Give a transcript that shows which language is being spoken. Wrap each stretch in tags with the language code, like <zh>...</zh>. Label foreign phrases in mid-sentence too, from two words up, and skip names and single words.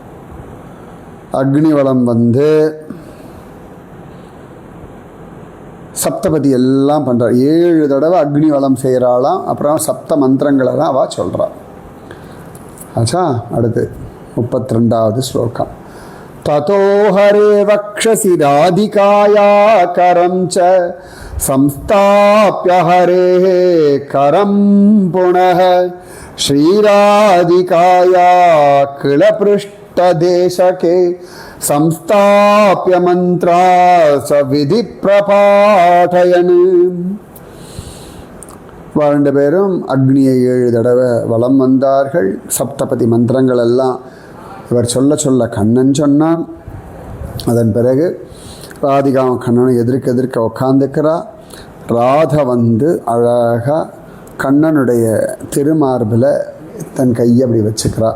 <ta>அக்னிவலம் சப்தபதி எல்லாம் பண்ணுறார். 7 தடவை அக்னி வளம் செய்கிறாளாம். அப்புறம் சப்த மந்திரங்களை தான் அவள் சொல்கிறாள். ஆச்சா, அடுத்து 32வது ஸ்லோகம்.</ta> <sa>ततो हरे वक्षसि राधिकाया करं च संस्थाप्य हरे करं पुनः श्रीराधिकाया किलपृष्ठदेशके संस्थाप्य मंत्रा स विधि प्रपाठयन्.</sa> <ta>ரெண்டு பேரும் அக்னியை 7 தடவை வலம் வந்தார்கள். சப்தபதி மந்திரங்கள் எல்லாம் இவர் சொல்ல சொல்ல கண்ணன் சொன்னான். அதன் பிறகு ராதிகா கண்ணனை எதிர்க்க உட்காந்துக்கிறா. ராதை வந்து அழகாக கண்ணனுடைய திருமார்பில் தன் கையை அப்படி வச்சுக்கிறா.</ta>